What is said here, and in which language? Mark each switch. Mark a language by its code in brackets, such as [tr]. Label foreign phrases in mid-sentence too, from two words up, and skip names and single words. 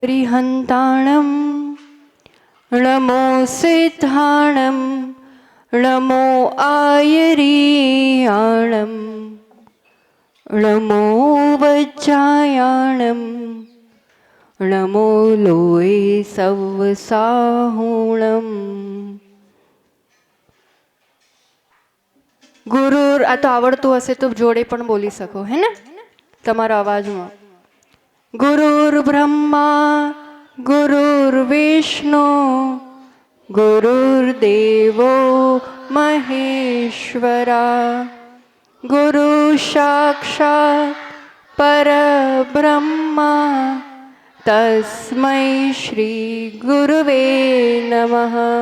[pra] रिहन्ताणं नमो सिद्धाणं नमो आयरीयाणं नमो वज्रायाणं नमो लोये सवसाहुणं। [gu] ગુરુર આ તો આવડતું હશે તો જોડે પણ બોલી શકો હે ને તમારા અવાજમાં. [sa] ગુરુર બ્રહ્મા ગુરુર્વિષ્ણુ ગુરુર્દેવો મહેશ્વરા ગુરુ સાક્ષાત પરબ્રહ્મા તસ્મૈ શ્રી ગુરુવે નમઃ.